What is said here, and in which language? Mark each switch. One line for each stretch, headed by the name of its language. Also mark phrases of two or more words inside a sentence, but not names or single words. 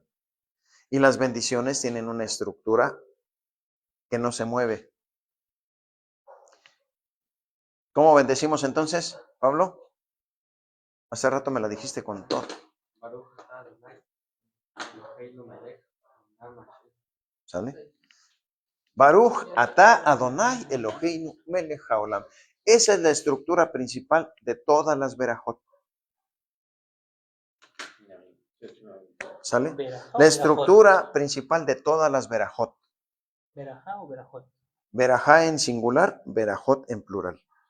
Spanish: Y las bendiciones tienen una estructura que no se mueve. ¿Cómo bendecimos entonces, Pablo? Hace rato me la dijiste con todo. ¿Sale?
Hebrew: ברוך אתה אדוני אלוהינו מלך העולם.
Spanish: Esa es la estructura principal de todas las verajot. ¿Sale? La estructura principal de todas las verajot. ¿Verajá o verajot? Verajá en singular, verajot en plural.